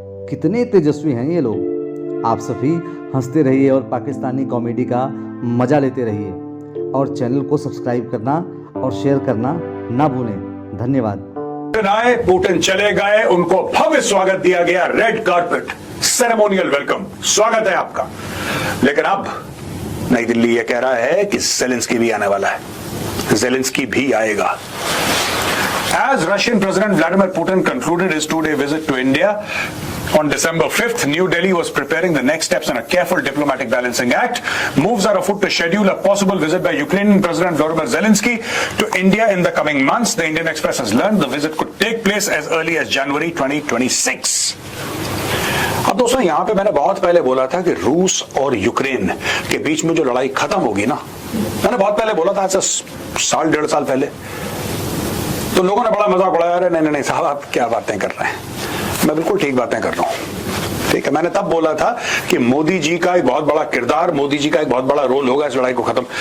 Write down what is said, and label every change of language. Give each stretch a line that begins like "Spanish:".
Hindi: कितने तेजस्वी हैं ये लोग। आप सभी हंसते रहिए और पाकिस्तानी कॉमेडी का मजा लेते रहिए, और चैनल को सब्सक्राइब करना और शेयर करना ना भूलें। धन्यवाद। आए, पुतिन चले गए, उनको भव्य स्वागत दिया गया, रेड कार्पेट सेरेमोनियल वेलकम, स्वागत है आपका। लेकिन अब नई दिल्ली यह कह रहा है कि जेलेंस्की भी आने वाला है, जेलेंस्की भी आएगा।
English: As Russian President Vladimir Putin concluded his 2-day visit to India on December 5th, New Delhi was preparing the next steps in a careful diplomatic balancing act. Moves are afoot to schedule a possible visit by Ukrainian President Volodymyr Zelensky to India in the coming months. The Indian Express has learned the visit could take place as early as January 2026.
Hindi: अब दोस्तों, यहां पे मैंने बहुत पहले बोला था कि रूस और यूक्रेन के बीच में जो लड़ाई खत्म होगी ना, मैंने बहुत पहले बोला था, ऐसे 1.5 साल पहले। तो लोगों ने बड़ा मजाक उड़ाया, अरे नहीं साहब आप क्या बातें कर रहे हैं। मैं बिल्कुल ठीक बातें कर रहा हूं, ठीक है। मैंने तब बोला था कि मोदी जी का एक बहुत बड़ा किरदार, मोदी जी का एक बहुत बड़ा रोल होगा इस लड़ाई को खत्म।